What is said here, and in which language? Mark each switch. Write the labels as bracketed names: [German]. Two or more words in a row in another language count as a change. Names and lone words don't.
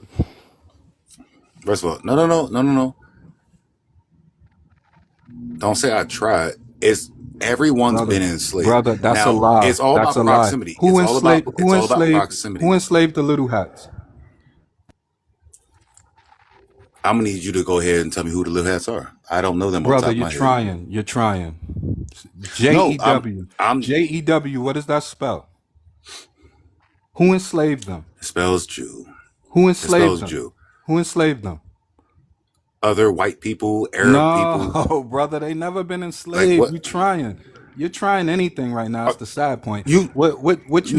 [English] First of all, no. Don't say I tried. It's everyone's been enslaved. Brother, that's a lie. It's all about proximity. Who enslaved the Little Hats? I'm gonna need you to go ahead and tell me who the Little Hats are. I don't know them. Brother, you're trying. J-E-W. J-E-W. What does that spell? Who enslaved them? It spells Jew. Who enslaved them? Jew. Who enslaved them? Other white people, Arab people. No, brother, they never been enslaved. Like, you're trying anything right now. It's the sad point. What you did?